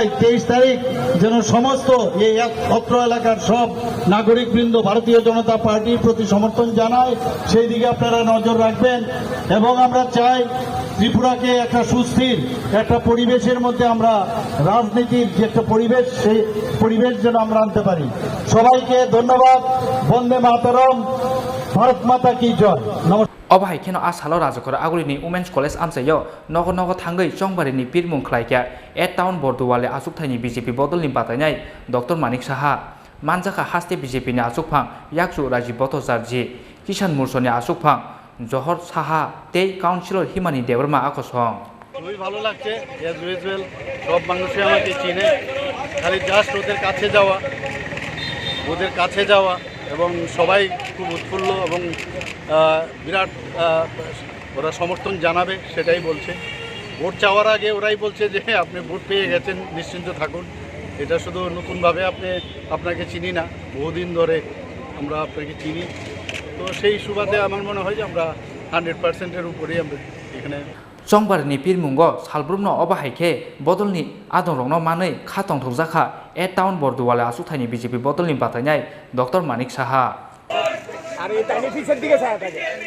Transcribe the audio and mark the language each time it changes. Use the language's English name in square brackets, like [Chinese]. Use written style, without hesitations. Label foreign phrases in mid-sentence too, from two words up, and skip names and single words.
[Bangla] 23 তারিখ যেন সমস্ত এই অত্র এলাকার সব নাগরিকবৃন্দ ভারতীয় জনতা পার্টির প্রতি সমর্থন জানায় সেই দিকে আপনারা নজর রাখবেন এবং আমরা চাই ত্রিপুরাকে একটা সুস্থির একটা পরিবেশের মধ্যে আমরা রাজনীতির যে একটা পরিবেশ সেই পরিবেশ যেন আমরা আনতে পারি সবাইকে ধন্যবাদ [Sanskrit] वन्दे मातरम् [Hindi] भारत माता की जय [Kok Borok] Obahai keno asalo Rajakor Agulini Women's College amsayo nogo nogo tangai chongbarini pirmung khlaikya e town Bordowale asukthani BJP bodolni batanyai Dr. Manik Saha manjaka haste BJP ni asukphang yaksu Rajiv Bhattacharya Kisan Mursoni asukphang Johor Saha tei councilor Himani Debarma akosong [Bangla] খুবই ভালো লাগছে [English] as usual [Bangla] সব মানুষই আমাকে চিনে খালি জাস্ট ওদের কাছে যাওয়া এবং সবাই খুব উৎফুল্ল এবং বিরাট ওরা সমর্থন জানাবে সেটাই বলছে ভোট চাওয়ার আগে ওরাই বলছে যে আপনি ভোট পেয়ে গেছেন নিশ্চিন্ত থাকুন এটা শুধু নতুনভাবে আপনাকে চিনি না বহুদিন ধরে আমরা আপনাকে চিনি তো সেই সুবাদে আমার মনে হয় যে আমরা 100%-এর উপরেই আমরা এখানে [Kok Borok] Chongbarni pirmungo salbrumno obahaike bodolni adongrongno manei khatong thokjaka e town Bordowale asukthani BJP bodolni batanyai Dr. Manik Saha [Bangla] আর এই টাইনি ফিক্সের দিকে ছায়া থাকে